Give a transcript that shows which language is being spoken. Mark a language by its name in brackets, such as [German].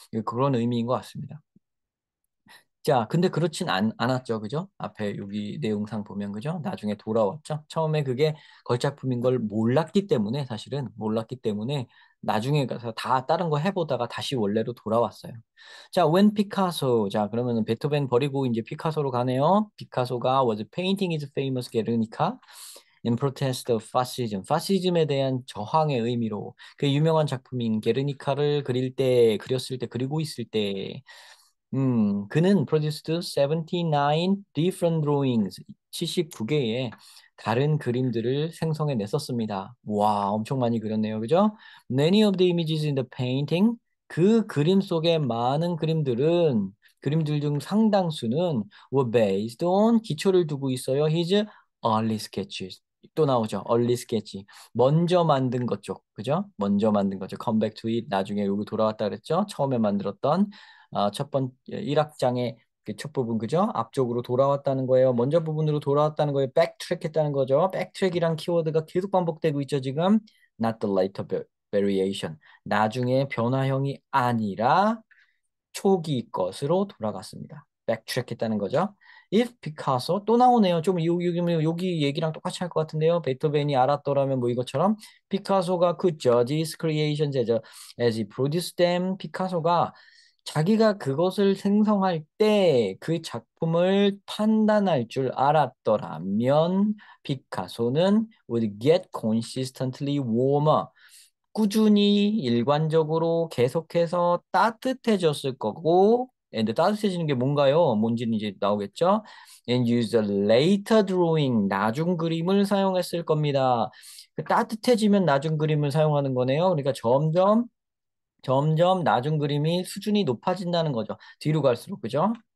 [Korean] 그런 의미인 것 같습니다. 자, 근데 그렇진 않았죠. 그죠? 앞에 여기 내용상 보면, 그죠? 나중에 돌아왔죠. 처음에 그게 걸작품인 걸 몰랐기 때문에, 사실은 몰랐기 때문에, 나중에 가서 다 다른 거 해보다가 다시 원래로 돌아왔어요. 자, when 피카소. 자, 그러면은 베토벤 버리고 이제 피카소로 가네요. [English] 피카소가 was painting his famous Guernica in protest of fascism. [Korean] 파시즘에 대한 저항의 의미로 그 유명한 작품인 게르니카를 그렸을 때, 그리고 있을 때, 그는 [English] produced 79 different drawings, [Korean] 79개의 다른 그림들을 생성해냈었습니다. 와, 엄청 많이 그렸네요. 그죠? [English] Many of the images in the painting, [Korean] 그 그림 속의 많은 그림들 중 상당수는 [English] were based on, [Korean] 기초를 두고 있어요. [English] His early sketches. [Korean] 또 나오죠. [English] early sketch. [Korean] 먼저 만든 것 쪽. 그죠? 먼저 만든 거죠. [English] come back to it. [Korean] 나중에 여기 돌아왔다 그랬죠? 처음에 만들었던 첫 번째 1악장의 그 첫 부분 그죠? 앞쪽으로 돌아왔다는 거예요. 먼저 부분으로 돌아왔다는 거예요. 백트랙 했다는 거죠. 백트랙이란 키워드가 계속 반복되고 있죠, 지금. [English] Not the later variation. [Korean] 나중에 변화형이 아니라 초기 것으로 돌아갔습니다. 백트랙 했다는 거죠. If Picasso 또 나오네요. 좀 여기 얘기랑 똑같이 할 것 같은데요. 베토벤이 알았더라면 뭐 이것처럼 피카소가 그 [English] judge his creations as he produced them. [Korean] 피카소가 자기가 그것을 생성할 때 그 작품을 판단할 줄 알았더라면 피카소는 [English] would get consistently warmer. [Korean] 꾸준히 일관적으로 계속해서 따뜻해졌을 거고, 근데 따뜻해지는 게 뭔가요? 뭔지는 이제 나오겠죠? [English] And use the later drawing, [Korean] 나중 그림을 사용했을 겁니다. 그 따뜻해지면 나중 그림을 사용하는 거네요. 그러니까 점점 나중 그림이 수준이 높아진다는 거죠. 뒤로 갈수록, 그죠?